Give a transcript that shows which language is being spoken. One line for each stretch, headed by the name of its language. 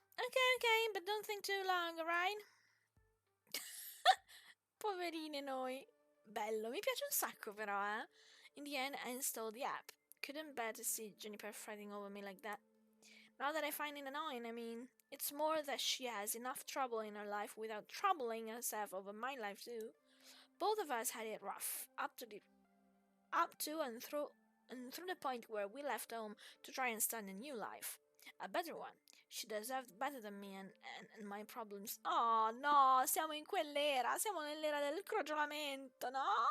English: Okay, but don't think too long, alright?
Italian: Poverine noi. Bello, mi piace un sacco però, eh.
English: In the end, I installed the app. Couldn't bear to see Juniper fighting over me like that. Not that I find it annoying, I mean, it's more that she has enough trouble in her life without troubling herself over my life too. Both of us had it rough, up to and through the point where we left home to try and start a new life. A better one. She deserved better than me and my problems.
Italian: Oh no, siamo in quell'era, siamo nell'era del crogiolamento, no?